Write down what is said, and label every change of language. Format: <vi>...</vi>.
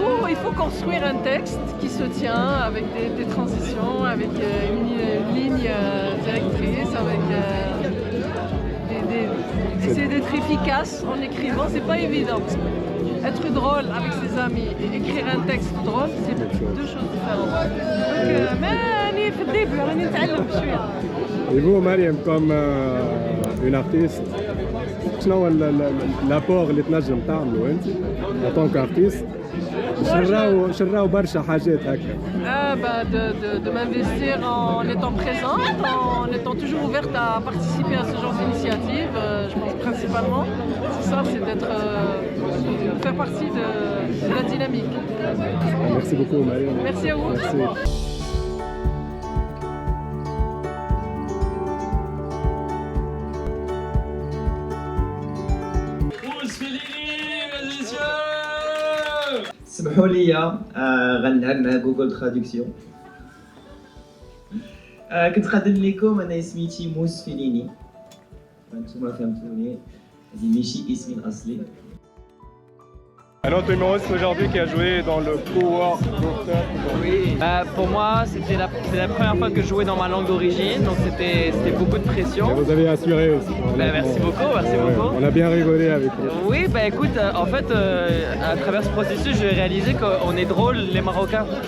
<fr>Il faut construire un texte qui se tient avec des transitions, avec une ligne directrice, avec essayer d'être efficace en écrivant, c'est pas évident. Être drôle avec ses amis et écrire un texte drôle, c'est deux choses différentes. Donc, mais</fr> <ar>في الديبي راني نتعلم شويه.</ar> <fr>Et vous, Mariam, comme une artiste,</fr> <ar>شنو هو</ar> <fr>l'apport</fr> <ar>اللي تنجم تعملو انت</ar> <fr>en tant qu'artiste؟</fr> <ar>شراو برشا حاجات هكا.</ar> <fr>De m'investir en étant présente, en étant toujours ouverte à participer à ce genre d'initiative. Je pense principalement, c'est ça, c'est d'être, faire partie de la dynamique. Merci beaucoup, Mariam. Merci à vous. Merci.</fr> <ar>سمحوا لي غنلعب مع جوجل ترادكسيون. كنت خادم لكم، انا سميتي موس فيليني، انتم فهمتوني، هذه ماشي اسمي الاصلي.</ar> <fr>Un autre humoriste aujourd'hui qui a joué dans le co-work. Oui, pour moi c'était c'était la première fois que je jouais dans ma langue d'origine, donc c'était beaucoup de pression. Et vous avez assuré aussi. Merci beaucoup, merci beaucoup. On a bien rigolé avec vous. Oui, bah écoute, en fait, à travers ce processus, j'ai réalisé qu'on est drôle, les Marocains.</fr>